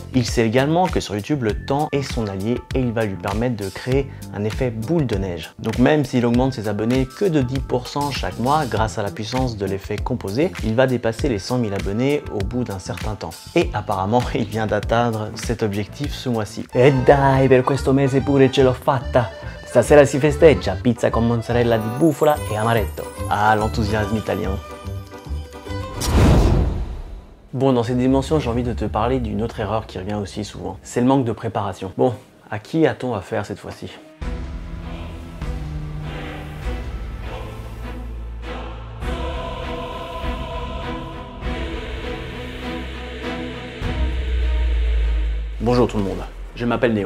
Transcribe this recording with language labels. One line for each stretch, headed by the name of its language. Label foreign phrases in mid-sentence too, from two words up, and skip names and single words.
French: Il sait également que sur YouTube, le temps est son allié et il va lui permettre de créer un effet boule de neige. Donc même s'il augmente ses abonnés que de 10% chaque mois grâce à la puissance de l'effet composé, il va dépasser les 100 000 abonnés au bout d'un certain temps. Et apparemment, il vient d'atteindre cet objectif ce mois-ci.
Italian: E dai, per questo mese pure ce l'ho fatta! Stasera si festeggia, pizza con mozzarella di bufala e amaretto.
French: Ah, l'enthousiasme italien. Bon, dans cette dimension, j'ai envie de te parler d'une autre erreur qui revient aussi souvent. C'est le manque de préparation. Bon, à qui a-t-on affaire cette fois-ci ? Bonjour tout le monde, je m'appelle Néo.